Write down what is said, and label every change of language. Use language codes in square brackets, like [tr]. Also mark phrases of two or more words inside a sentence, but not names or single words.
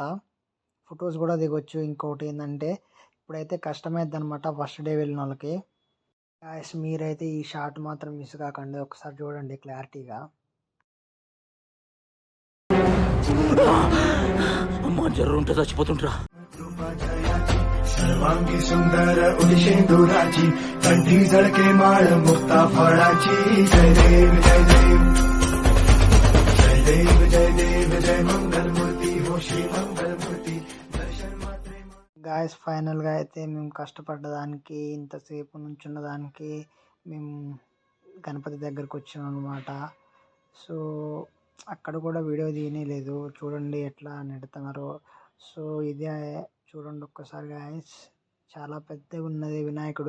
[te] ఫొటోస్ కూడా దిగొచ్చు. ఇంకొకటి ఏంటంటే ఇప్పుడైతే కష్టమైద్ది అనమాట ఫస్ట్ డే వెళ్ళిన వాళ్ళకి. గాయస్ మీరైతే ఈ షాట్ మాత్రం మిస్ కాకండి, ఒకసారి చూడండి క్లారిటీగా. చచ్చిపోతుంటా. [mr] सर्वांगी सुंदर उदिशेंदुराची कंठी झळके माळ मुक्ता फळाची. जय देव जय देव जय देव जय देव जय मंगलमूर्ती हो श्री मंगलमूर्ति दर्शन मात्रे. [te] గాయస్ ఫైనల్గా అయితే మేము కష్టపడ్డదానికి, ఇంతసేపు నుంచున్న దానికి మేము గణపతి దగ్గరకు వచ్చాం అనమాట. సో అక్కడ కూడా వీడియో తీయలేదు, చూడండి ఎట్లా నెడుతున్నారో. సో ఇదే చూడండి ఒక్కసారి గాయస్, చాలా పెద్దగా ఉన్నది వినాయకుడు.